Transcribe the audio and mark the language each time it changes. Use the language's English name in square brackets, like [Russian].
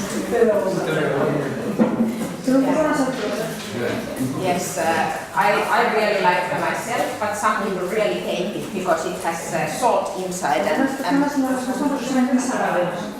[Spanish] Pero son un poco una sorpresa. [English] Yes, I really like them myself, but some people really hate it because it has salt inside [Spanish] Algunas personas no les gustan porque son muy salados.